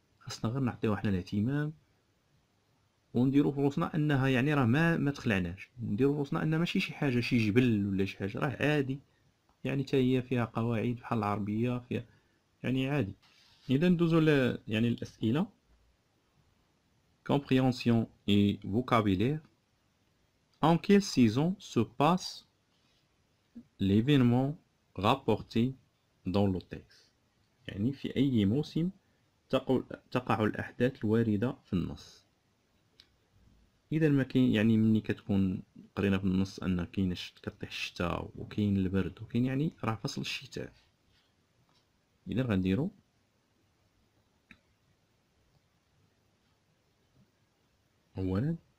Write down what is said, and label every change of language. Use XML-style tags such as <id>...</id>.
<ar>خاصنا غير نعطيو حنا الاهتمام ونديرو في روسنا انها يعني راه ما تخلعناش، نديرو في روسنا ان ماشي شي حاجه، شي جبل ولا شي حاجه، راه عادي، يعني حتى هي فيها قواعد بحال العربيه، فيها يعني عادي. اذا ندوزو يعني الاسئله.</ar> <fr>Compréhension et vocabulaire. En quelle saison se passe l'événement rapporté dans le texte؟</fr> <ar>يعني في أي موسم تقع الأحداث الواردة في النص. إذا ما كاين يعني مني كتكون قرينا في النص أن كاين كطيح الشتاء وكاين البرد وكاين يعني راه فصل الشتاء، إذا غنديرو أولا</ar>